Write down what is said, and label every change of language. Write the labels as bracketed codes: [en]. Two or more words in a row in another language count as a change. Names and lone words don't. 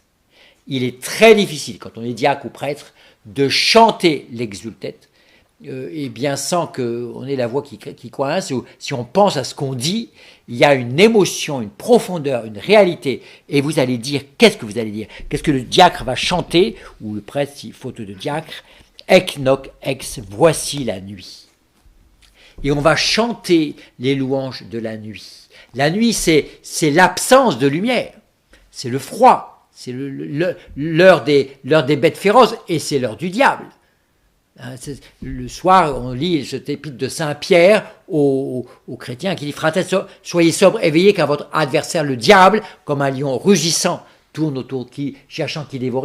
[fr] Il est très difficile, quand on est diacre ou prêtre, de chanter l'Exultète, et bien sans qu'on ait la voix qui coince, ou si on pense à ce qu'on dit, il y a une émotion, une profondeur, une réalité, et vous allez dire, qu'est-ce que vous allez dire? Qu'est-ce que le diacre va chanter, ou le prêtre, si faute de diacre, [la] Ec noc ex, [fr] voici la nuit. Et on va chanter les louanges de la nuit. La nuit, c'est l'absence de lumière, c'est le froid, c'est l'heure des bêtes féroces, et c'est l'heure du diable. Le soir, on lit cet épître de Saint Pierre aux chrétiens qui dit « Frères, soyez sobres, éveillés, car votre adversaire, le diable, comme un lion rugissant, tourne autour cherchant qui dévorer.